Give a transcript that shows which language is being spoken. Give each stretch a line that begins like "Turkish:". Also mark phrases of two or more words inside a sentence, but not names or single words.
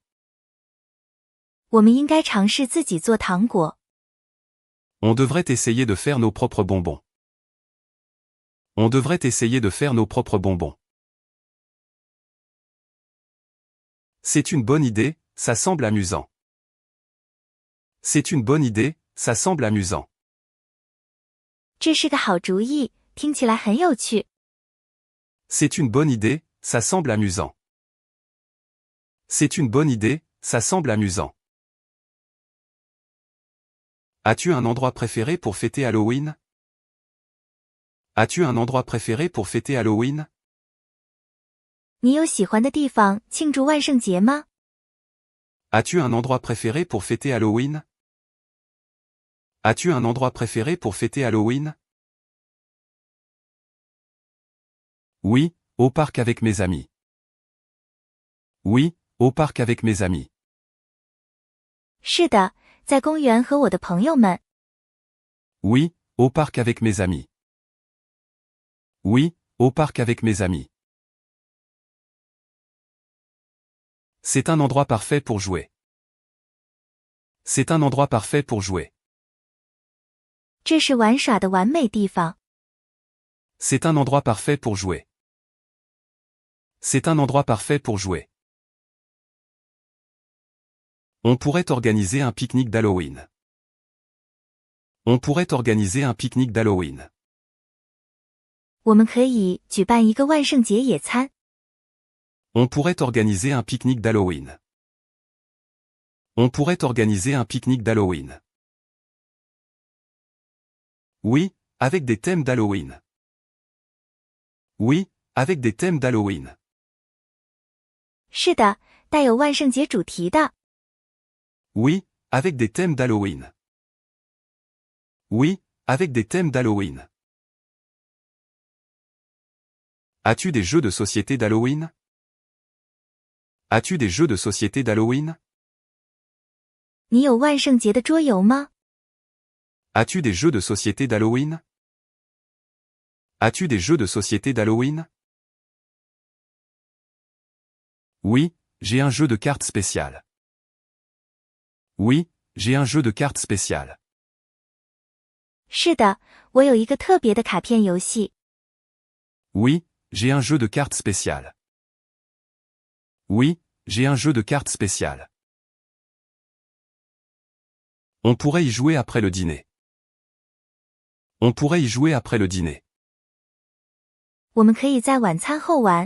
Chinese: 我们应该尝试自己做糖果。
French: On devrait essayer de faire nos propres bonbons. On devrait essayer de faire nos propres bonbons. C'est une bonne idée, ça semble amusant. C'est une bonne idée, ça semble amusant.
Chinese: 这是个好主意，听起来很有趣。
French: C'est une bonne idée, ça semble amusant. C'est une bonne idée, ça semble amusant. As-tu un endroit préféré pour fêter Halloween? As-tu un endroit préféré pour fêter Halloween?
Chinese: 你有喜欢的地方庆祝万圣节吗？
French: As-tu un endroit préféré pour fêter Halloween? As-tu un endroit préféré pour fêter Halloween? Oui, au parc avec mes amis. Oui, au parc avec mes amis.
Chinese: 是的，在公园和我的朋友们。
French: Oui, au parc avec mes amis. Oui, au parc avec mes amis. C'est un endroit parfait pour jouer. C'est un endroit parfait pour jouer.
Chinese: 这是玩耍的完美地方。
French: C'est un endroit parfait pour jouer. C'est un endroit parfait pour jouer. On pourrait organiser un pique-nique d'Halloween. On pourrait organiser un pique-nique d'Halloween.
Chinese: 我们可以举办一个万圣节野餐。
French: On pourrait organiser un pique-nique d'Halloween. On pourrait organiser un pique-nique d'Halloween. Oui, avec des thèmes d'Halloween. Oui, avec des thèmes d'Halloween.
Chinese: 是的，带有万圣节主题的。
French: Oui, avec des thèmes d'Halloween. Oui, avec des thèmes d'Halloween. As-tu des jeux de société d'Halloween? As-tu des jeux de société d'Halloween?
Chinese: 你有万圣节的桌游吗？
French: As-tu des jeux de société d'Halloween? As-tu des jeux de société d'Halloween? Oui, j'ai un jeu de cartes spécial. Oui, j'ai un jeu de cartes spécial.
Chinese: 是的，我有一个特别的卡片游戏。
French: Oui, j'ai un jeu de cartes spécial. Oui, j'ai un jeu de cartes spécial. On pourrait y jouer après le dîner. On pourrait y jouer après le dîner.
Chinese: 我们可以在晚餐后玩。